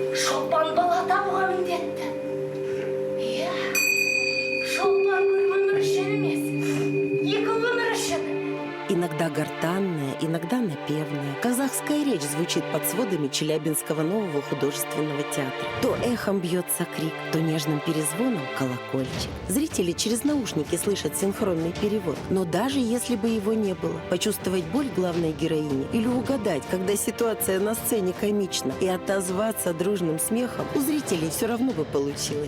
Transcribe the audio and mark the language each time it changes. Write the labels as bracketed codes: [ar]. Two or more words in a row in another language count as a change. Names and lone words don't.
[kk] Шолпан бала табуға міндетті. Иә, шолпан бір өмір үшін емес, екі өмір үшін. [ru] Иногда гортанная, иногда напевная. Казахская речь звучит под сводами Челябинского нового художественного театра. То эхом бьется крик, то нежным перезвоном колокольчик. Зрители через наушники слышат синхронный перевод. Но даже если бы его не было, почувствовать боль главной героини или угадать, когда ситуация на сцене комична, и отозваться дружным смехом, у зрителей все равно бы получилось.